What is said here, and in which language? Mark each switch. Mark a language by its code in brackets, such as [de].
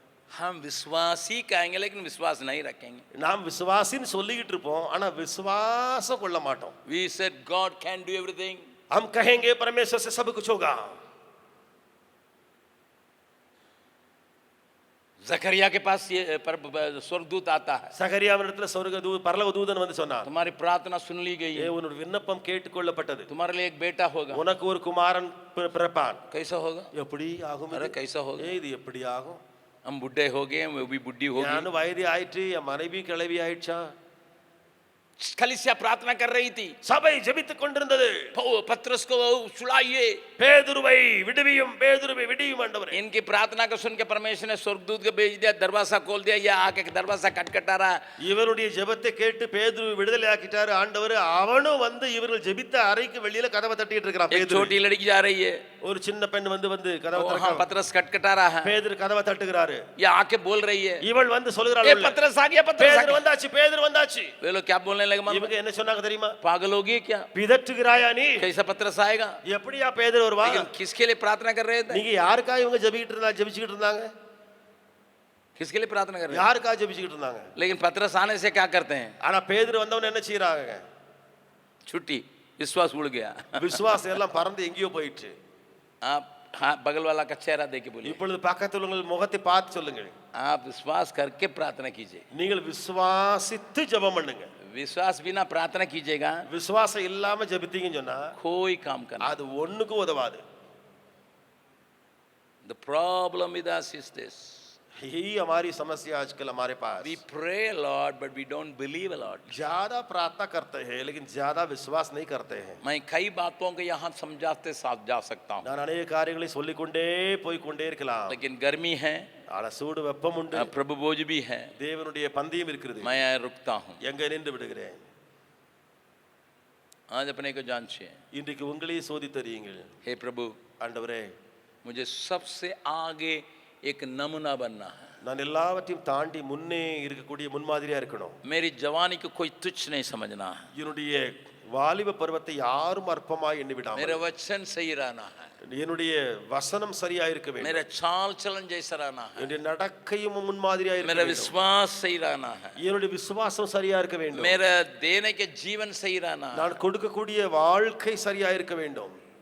[hi] हम विश्वासी कहेंगे लेकिन विश्वास नहीं रखेंगे. [ta] நாம் விசுவாசின்னு சொல்லிக்கிட்டு இருப்போம், ஆனா விசுவாசம் கொள்ள மாட்டோம். [en] We said God can do everything. [hi] हम कहेंगे परमेश्वर से सब कुछ होगा. जकरिया के पास ये स्वर्गदूत आता है. [ta] சகரியாவினிடத்துல பரலோக தூதன் வந்து சொன்னார், [hi] तुम्हारी प्रार्थना सुन ली गई है, [ta] உன்னோட விண்ணப்பம் கேட்டுக்கொள்ளப்பட்டது, [hi] तुम्हारे लिए एक बेटा होगा. [ta] உனக்கு ஒரு குமாரன் பிறப்பான். [hi] कैसा होगा? [ta] எப்படி ஆகும்? [hi] अरे कैसा होगा? [ta] இது எப்படி ஆகும்? [hi] हम बुढ़े हो गए, वो भी बुढ़ी हो गई. [ta] ஞான வயது ஆயிற்று, என் மனைவி கிளவி ஆயிடுச்சா. [hi] कलीसिया प्रार्थना कर रही थी, [ta] சபை ஜெபித்துக் கொண்டிருந்தது. [hi] पतरस को छुड़ाइए। [ta] பேதுருவை விடுவியும், பேதுருவை விடுவியும் ஆண்டவரே. [hi] इनकी प्रार्थना को सुन के परमेश्वर ने स्वर्गदूत को भेज दिया, दरवाजा खोल दिया, ये आके दरवाजा खटखटा रहा। [ta] இவருடைய ஜெபத்தை கேட்டு பேதுருவை விடுதலை ஆக்கிட்டாரு ஆண்டவர். அவனும் வந்து இவர்கள் ஜெபித்த அறைக்கு வெளியில கதவை தட்டிட்டு இருக்கிறான். [hi] एक [ta] பேதுரு, [hi] छोटी लड़की जा रही है, [ta] ஒரு சின்ன பெண் வந்து கதவை [hi] वहाँ [ta] தட்டுறான். [hi] पतरस खटखटा रहा है, [ta] பேதுரு கதவை தட்டுகிறாரு. [hi] ये आके बोल रही है, [ta] இவள் வந்து சொல்கிறாள், [hi] ए पतरस आ गया, पतरस आ [ta] பேதுரு [hi] गया। [ta] வந்தாச்சு, பேதுரு வந்தாச்சு. [hi] वे लोग क्या बोलने लगे, [ta] இவங்க என்ன சொன்னாங்க தெரியுமா? [hi] पागल होगी क्या, [ta] பிதற்றுகிறாயா நீ? [hi] कैसा पतरस आएगा? [ta] எப்படியா பேதுரு வருவான்? [hi] लेकिन किसके लिए प्रार्थना कर रहे थे? [ta] நீங்க யாருக்காக இவங்க ஜெபிச்சிட்டு இருந்தாங்க? [hi] किसके लिए प्रार्थना कर रहे थे? [ta] யாருக்காக ஜெபிச்சிட்டு இருந்தாங்க? [hi] लेकिन पतरस आने से क्या करते हैं? [ta] ஆனா பேதுரு வந்தவன என்ன செய்றாங்க? [hi] छुट्टी, विश्वास उड़ गया। [ta] விசுவாசம் எல்லாம் பறந்து எங்கேயோ போயிடுச்சு. [hi] आप हाँ बगल वाला का चेहरा देके बोलिए, [ta] இப்பொழுது பக்கத்துல உங்கள் முகத்தை பார்த்து சொல்லுங்கள், [hi] आप विश्वास करके प्रार्थना कीजिए। [ta] நீங்கள் விசுவாசித்து ஜெபம் பண்ணுங்க. [hi] विश्वास बिना प्रार्थना कीजिएगा, [ta] விசுவாசம் இல்லாம ஜெபித்தீங்கன்னு சொன்னா [hi] कोई काम करना। [ta] அது ஒண்ணுக்கும் உதவாது. [en] The problem with us is this: [hi] यही हमारी समस्या आजकल हमारे पास। [en] we pray a lot, but we don't believe a lot. [hi] ज्यादा प्रार्थना करते हैं लेकिन ज्यादा विश्वास नहीं करते हैं. मैं कई बातों को यहाँ समझाते साथ जा सकता हूँ, [ta] நான் अनेक காரியங்களை சொல்லிக்கொண்டே போய் கொண்டே இருக்கலாம். [hi] लेकिन गर्मी है, [ta] ஆனா சூடு வெப்பம் உண்டு, [hi] प्रभु बोझ भी है, [ta] தேவனுடைய பந்தியும் இருக்கிறது. [hi] मैं यहाँ रुकता हूँ। [ta] எங்க நின்று விடுகிறேன்? [hi] आज अपने को जांचिए। [ta] இன்றைக்கு உங்களையே சோதித்தறியுங்கள். [hi] हे प्रभु, [ta] ஆண்டவரே, [hi] मुझे सबसे आगे एक नमूना बनना है। [ta] நான் எல்லாவற்றையும் தாண்டி முன்னே இருக்கக்கூடிய முன்மாதிரியா இருக்கணும். [hi] मेरी जवानी को कोई तुच्छ नहीं समझना है, [ta] என்னுடைய வாலிப பருவத்தை யாரும் அற்பமாய் எண்ணி விடாமல், [hi] मेरा वचन सही रहना है, [ta] என்னுடைய வசனம் சரியா இருக்க வேண்டும், [hi] मेरा चाल चलन जैसा रहना है, [ta] என்னுடைய நடக்கையும் முன்மாதிரியா இருக்க [hi] मेरा [ta] வேண்டும், [hi] विश्वास सही रहना है, [ta] என்னுடைய விசுவாசம் சரியா இருக்க வேண்டும், [hi] मेरा देने के जीवन सही रहना है, [ta] நான் கொடுக்கக்கூடிய வாழ்க்கை சரியா இருக்க வேண்டும்.